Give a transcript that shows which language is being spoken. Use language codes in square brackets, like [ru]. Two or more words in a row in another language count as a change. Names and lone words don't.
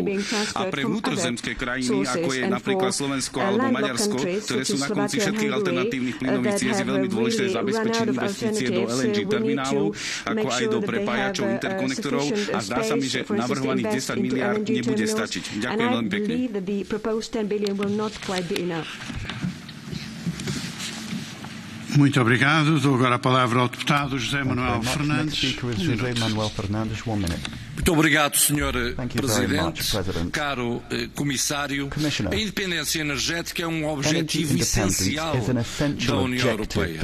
[sk] A pre vnútrozemské krajiny, ako je napríklad Slovensko alebo Maďarsko, ktoré sú na konci všetkých alternatívnych plynových ciest, je veľmi dôležité zabezpečiť investície do LNG terminálov, ako aj do prepájačov, interkonektorov a zdá sa mi, že navrhovaných 10 miliárd nebude stačiť. Ďakujem veľmi pekne. [pt] Muito obrigado. Dou agora a palavra ao deputado José Manuel Fernandes. Muito obrigado, Sr. Presidente. Caro Comissário, a independência energética é objetivo essencial da União Europeia.